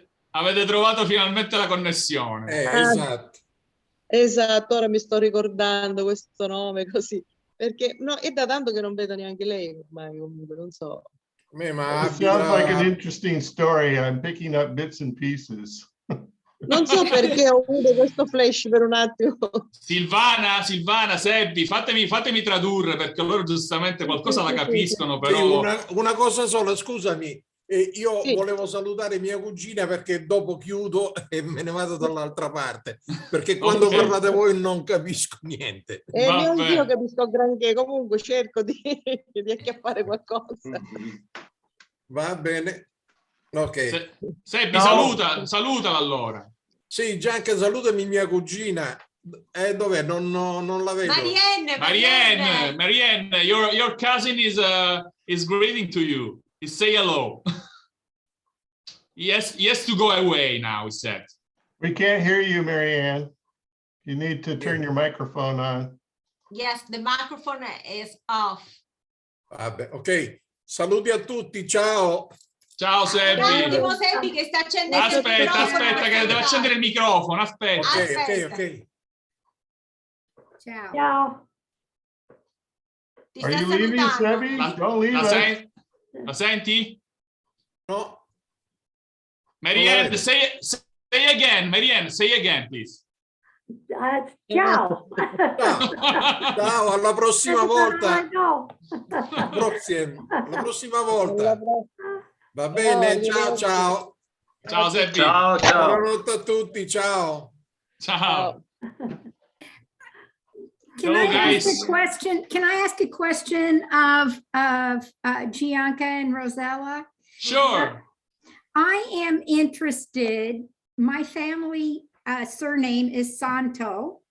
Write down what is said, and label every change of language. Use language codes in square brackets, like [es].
[it] Avete trovato finalmente la connessione. Esatto. Esatto, ora mi sto ricordando questo nome così, perché no, è da tanto che non vedo neanche lei ormai, comunque, non so. Ma [en] It sounds like an interesting story. I'm picking up bits and pieces. [it] Non so perché ho avuto questo flash per un attimo. Silvana, Seby, fatemi tradurre, perché loro giustamente qualcosa la capiscono, però... Sì, una cosa sola, scusami. Io volevo salutare mia cugina, perché dopo chiudo e me ne vado dall'altra parte, perché quando parlate voi non capisco niente. E io capisco granché, comunque cerco di acchiappare qualcosa. Va bene. Ok. Seby, salutala allora. Sì, Gianca, salutami mia cugina. Dov'è? Non la vedo. [en] Mary Ann, your cousin is greeting to you. He say hello. He has to go away now, he said. We can't hear you, Mary Ann. You need to turn your microphone on. Yes, the microphone is off. [it] Vabbè, ok. Saluti a tutti, ciao. Ciao Seby. Un attimo, Seby, che sta accendendo il microfono. Aspetta, che devo accendere il microfono, aspetta. Ok. Ciao. Ti [en] Are [it] sta [en] you leaving, [it] salutando. [en] Seby? Don't leave us. [it] La senti? No. [en] Mary Ann, say again. Mary Ann, say again, please. [it] Ciao. Ciao, alla prossima volta. No. La prossima volta. Va bene, ciao. Ciao Seby. Ciao. Buonanotte a tutti, ciao. Ciao. [en] Can I ask a question of Gianca and Rosella? Sure. I am interested. My family surname is Santo.